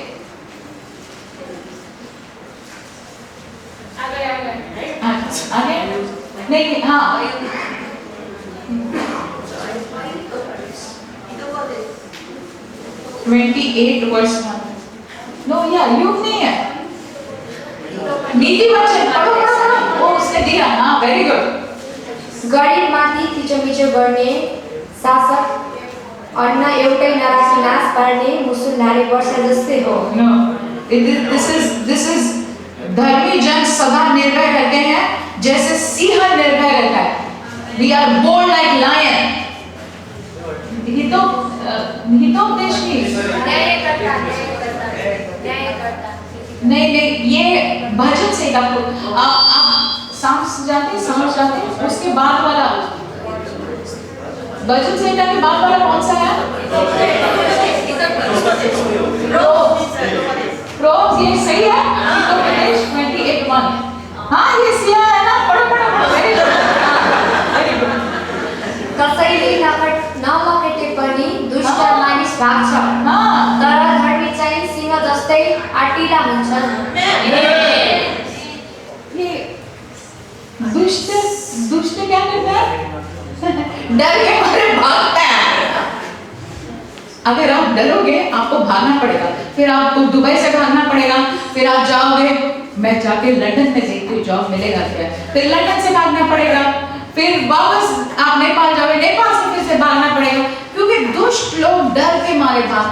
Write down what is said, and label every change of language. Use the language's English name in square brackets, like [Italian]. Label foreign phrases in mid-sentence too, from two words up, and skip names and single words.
[Hindi] आगे नहीं, हाँ 28 वर्स 1। नो या युग नहीं है, नीति वचन पढ़ो पढ़ो पढ़ो, वो उसने दिया। [English] हाँ very good. [Nepali] गरिबमाथि थिचोमिचो गर्ने शासक अन्न एउटै नराखी नाश पार्ने मुसुलधारे वर्षा जस्तै हो। [English] no, this is [Hindi] धर्मी जन सदा निर्भय रहते हैं जैसे सिंह निर्भय रहता है। [English] we are bold like lion. [Hindi] हितोपदेश नहीं, ये भजन से आप साम्स जाते हैं, उसके बाद वाला भजन संहिता के बाद वाला कौन सा है? प्रोवर्ब्स, ये सही है। हितोपदेश 28:1। हाँ ये सिया है ना, पढ़ो पढ़ो पढ़ो, [English] very good. [Nepali] कसैले नलखेटे पनि दुष्ट मानिस भाग्छ, [Hindi] हाँ [Nepali] तर धर्मी चाहिँ सिंह जस्तै आटिला हुन्छन्। [Hindi] ये दुष्ट क्या करता है? डर के मारे भागता है। अगर आप डरोगे आपको भागना पड़ेगा, फिर आपको दुबई से भागना पड़ेगा, फिर आप जाओगे, मैं जाके लंदन में देखती हूँ जॉब मिलेगा क्या, फिर लंदन से भागना पड़ेगा, फिर वापस आप नेपाल जाओगे, नेपाल से फिर से भागना पड़ेगा, क्योंकि दुष्ट लोग डर के मारे भागते।